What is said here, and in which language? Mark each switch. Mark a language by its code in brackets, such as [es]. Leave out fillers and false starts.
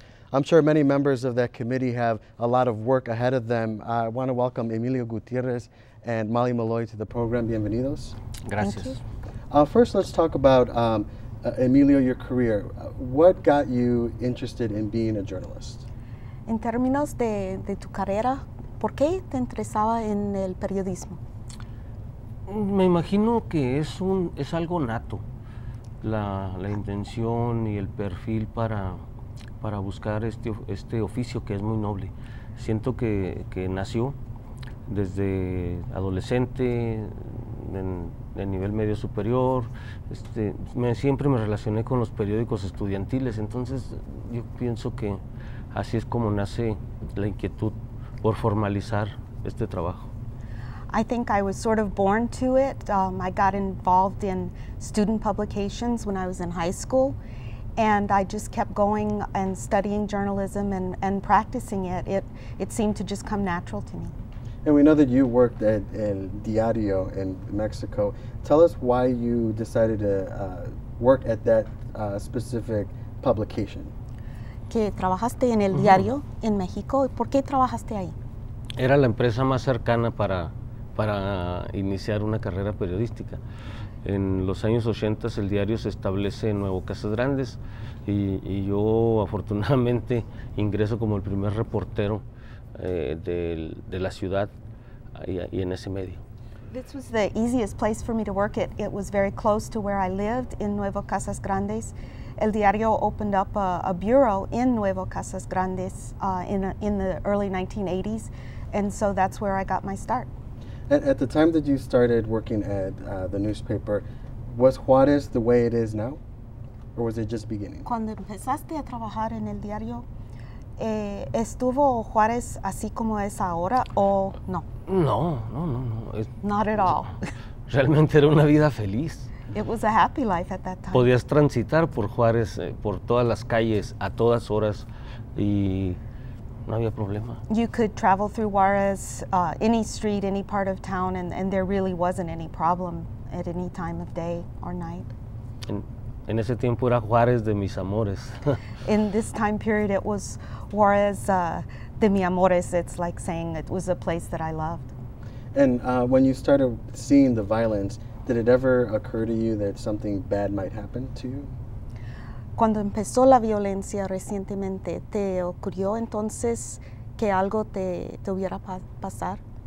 [en] I'm sure many members of that committee have a lot of work ahead of them. I want to welcome Emilio Gutierrez and Molloy to the program. [es] Bienvenidos. Gracias. [en] First, let's talk about Emilio, your career. What got you interested in being a journalist? [es] En términos de tu carrera, ¿por qué te interesaba en el periodismo? Me imagino que es algo nato, la intención y el perfil para buscar este oficio que es muy noble. Siento que nació desde adolescente, en nivel medio superior. Siempre me relacioné con los periódicos estudiantiles, entonces yo pienso que así es como nace la inquietud por formalizar este trabajo. [en] I think I was sort of born to it. I got involved in student publications when I was in high school, and I just kept going and studying journalism and practicing it. It seemed to just come natural to me. And we know that you worked at El Diario in Mexico. Tell us why you decided to work at that specific publication. [es] Que trabajaste en El Diario en México. ¿Por qué trabajaste ahí? Era la empresa más cercana para iniciar una carrera periodística. En los años 80 el diario se establece en Nuevo Casas Grandes y yo afortunadamente ingreso como el primer reportero de la ciudad y en ese medio. [en] This was the easiest place for me to work. It was very close to where I lived in Nuevo Casas Grandes. El Diario opened up a bureau in Nuevo Casas Grandes in the early 1980s, and so that's where I got my start. At the time that you started working at the newspaper, was Juarez the way it is now, or was it just beginning? [es] Cuando empezaste a trabajar en El Diario, ¿estuvo Juárez así como es ahora o no? No. [en] Not at all. [es] Realmente era una vida feliz. [en] It was a happy life at that time. [es] Podías transitar por Juárez, por todas las calles, a todas horas, y no había problema. [en] You could travel through Juárez, any street, any part of town, and there really wasn't any problem at any time of day or night. [es] En ese tiempo era Juárez de mis amores. [en] In this time period, it was [es] Juárez de mi amores. [en] It's like saying it was a place that I loved. And when you started seeing the violence, did it ever occur to you that something bad might happen to you? [es] Cuando empezó la violencia recientemente, ¿te ocurrió entonces que algo te hubiera pasar?